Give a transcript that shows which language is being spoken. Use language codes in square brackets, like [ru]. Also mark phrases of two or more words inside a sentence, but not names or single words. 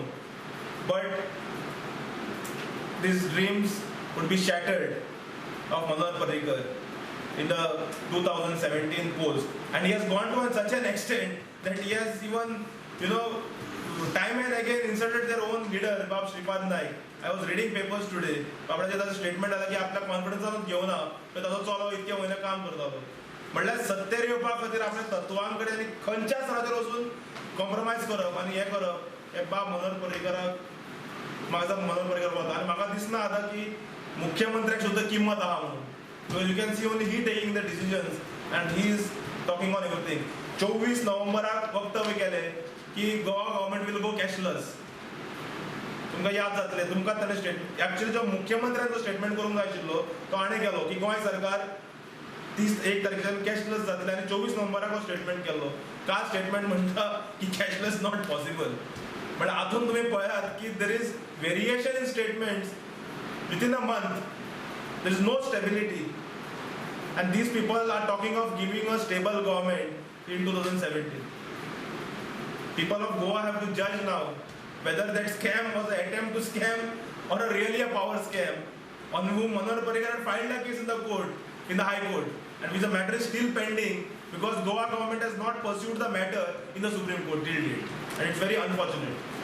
[en] But these dreams would be shattered of Manohar Parrikar in the 2017 polls, and he has gone to such an extent that he has even, time and again insulted their own leader, Bab Shripad Naik. I was reading papers today. [kok] बाबडाचे ताचो स्टेटमेंट आला की आपल्या कॉन्फिडन्सानूच घेवना, तर ताचो चलो इतके म्हयने काम करतालो. म्हणल्यार सत्तेर येवपा खातीर आपल्या तत्वां कडेन आनी खंयच्या स्तराचेर वचून कॉम्प्रोमायज करप आनी हें करप, हे बाब मनोहर पर्रीकराक माझा मनोहर पर्रीकर होता. आणि म्हाका दिसना आता की मुख्यमंत्र्याक सुद्धा किंमत आहा म्हणून. [en] so you can see only he taking the decisions and he is talking on everything. [kok] 24 नोव्हेंबराक वक्तव्य केले की [en] Goa government will go cashless. [kok] तुमकां याद जातले, तुमकां ताणें [en] statement actually [kok] जो मुख्यमंत्र्यान जो स्टेटमेंट करूंक जाय आशिल्लो तो हाणें केलो की गोंय सरकार 31 तारखेच्यान कॅशलेस जातले, आनी 24 नोव्हेंबराक हो स्टेटमेंट केलो. का स्टेटमेंट म्हणटा की [en] cashless not possible. [kok] पण हातून तुम्ही पळयात की [en] there is variation in statements within a month. there is no stability, and these people are talking of giving a stable government in 2017. People of Goa have to judge now whether that scam was an attempt to scam or a really a power scam on whom Manohar Parrikar had filed a case in the court, in the High Court, and which the matter is still pending because Goa government has not pursued the matter in the Supreme Court till date, and it's very unfortunate.